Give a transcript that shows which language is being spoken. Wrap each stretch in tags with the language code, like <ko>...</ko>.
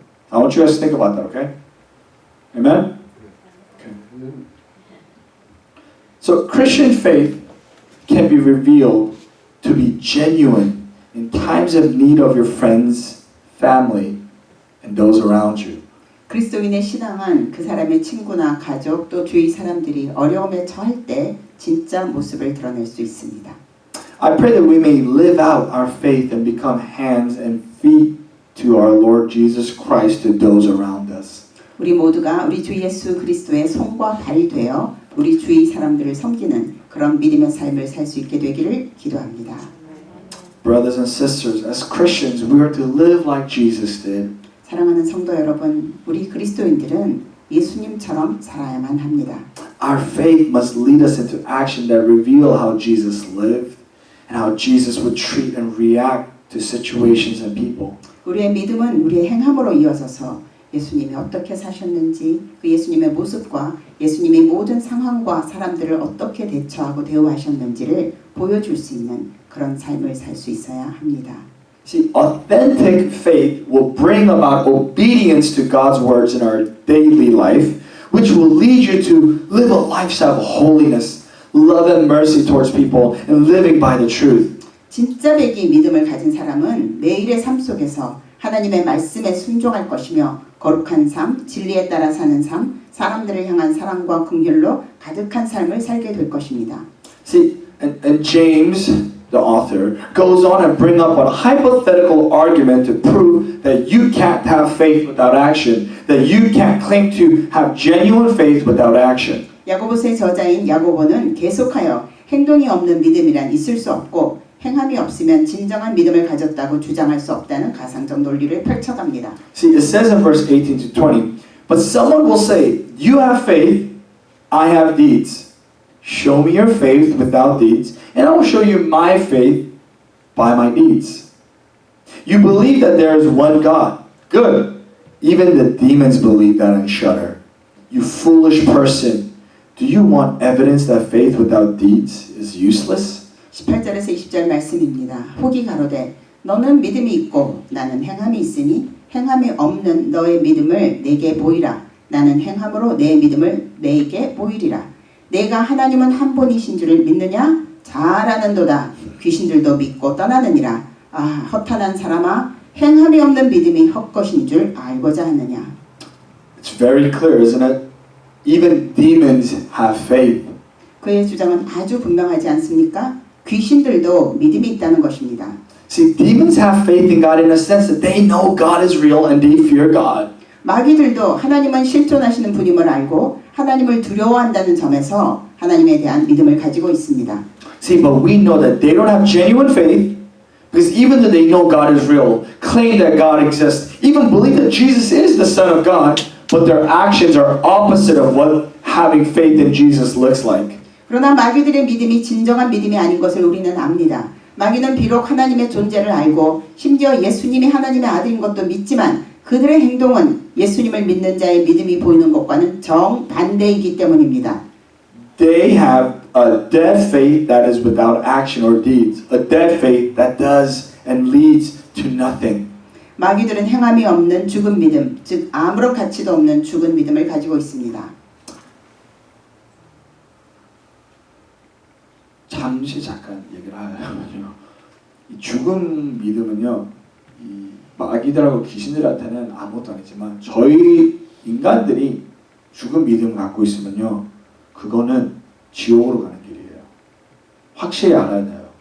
<en>I want you guys to think about that, okay? Amen? Okay. So Christian faith can be revealed to be genuine in times of need of your friends, family, and those around you.</en> <ko>그리스도인의 신앙은 그 사람의 친구나 가족 또 주위 사람들이 어려움에 처할 때 진짜 모습을 드러낼 수 있습니다.</ko> <en>I pray that we may live out our faith and become hands and feet to our Lord Jesus Christ to those around us.</en> <ko>우리 모두가 우리 주 예수 그리스도의 손과 발이 되어 우리 주위 사람들을 섬기는 그런 믿음의 삶을 살 수 있게 되기를 기도합니다.</ko> <en>Brothers and sisters, as Christians, we are to live like Jesus did.</en> <ko>사랑하는 성도 여러분, 우리 그리스도인들은 예수님처럼 살아야만 합니다.</ko> <en>Our faith must lead us into action that reveal how Jesus lived and how Jesus would treat and react to situations and people.</en> <ko>우리의 믿음은 우리의 행함으로 이어져서 예수님이 어떻게 사셨는지 그 예수님의 모습과 예수님이 모든 상황과 사람들을 어떻게 대처하고 대우하셨는지를 보여줄 수 있는 그런 삶을 살 수 있어야 합니다.</ko> <en>See, authentic faith will bring about obedience to God's words in our daily life, which will lead you to live a lifestyle of holiness, love and mercy towards people, and living by the truth.</en> <ko>진짜 배기 믿음을 가진 사람은 매일의 삶 속에서 하나님의 말씀에 순종할 것이며 거룩한 삶, 진리에 따라 사는 삶, 사람들을 향한 사랑과 긍휼로 가득한 삶을 살게 될 것입니다.</ko> <en>See, and James, the author, goes on and bring up a hypothetical argument to prove that you can't have faith without action, that you can't claim to have genuine faith without action.</en> <ko>야고보서의 저자인 야고보는 계속하여 행동이 없는 믿음이란 있을 수 없고 행함이 없으면 진정한 믿음을 가졌다고 주장할 수 없다는 가상적 논리를 펼쳐갑니다.</ko> <en>See, it says in verse 18 to 20, but someone will say, you have faith, I have deeds. Show me your faith without deeds, and I will show you my faith by my deeds. You believe that there is one God. Good. Even the demons believe that and shudder. You foolish person. Do you want evidence that faith without deeds is useless?</en> <ko>18절에서 20절 말씀입니다. 혹이 가로되 너는 믿음이 있고 나는 행함이 있으니 행함이 없는 너의 믿음을 내게 보이라. 나는 행함으로 내 믿음을 내게 보이리라. 내가 하나님은 한 분이신 줄을 믿느냐? 잘 아는도다. 귀신들도 믿고 떠나느니라. 아, 허탄한 사람아, 행함이 없는 믿음이 헛것인 줄 알고자 하느냐.</ko> <en>It's very clear, isn't it? Even demons have faith.</en> <ko>그의 주장은 아주 분명하지 않습니까? 귀신들도 믿음이 있다는 것입니다.</ko> <en>See, demons have faith in God in a sense that they know God is real and they fear God.</en> <ko>마귀들도 하나님은 실존하시는 분임을 알고 하나님을 두려워한다는 점에서 하나님에 대한 믿음을 가지고 있습니다.</ko> <en>See, but we know that they don't have genuine faith because even though they know God is real, claim that God exists, even believe that Jesus is the Son of God, but their actions are opposite of what having faith in Jesus looks like.</en> <ko>그러나 마귀들의 믿음이 진정한 믿음이 아닌 것을 우리는 압니다. 마귀는 비록 하나님의 존재를 알고 심지어 예수님이 하나님의 아들인 것도 믿지만 그들의 행동은 예수님을 믿는 자의 믿음이 보이는 것과는 정반대이기 때문입니다.</ko> <en>They have a dead faith that is without action or deeds, a dead faith that does and leads to nothing.</en> <ko>마귀들은 행함이 없는 죽은 믿음, 즉 아무런 가치도 없는 죽은 믿음을 가지고 있습니다. 잠시 잠깐 얘기를 하면요. 이 죽은 믿음은요, 이 마귀들하고 귀신들한테는 아무것도 아니지만 저희 인간들이 죽은 믿음을 갖고 있으면요, 그거는 지옥으로 가는 길이에요. 확실히 알아야 돼요.</ko>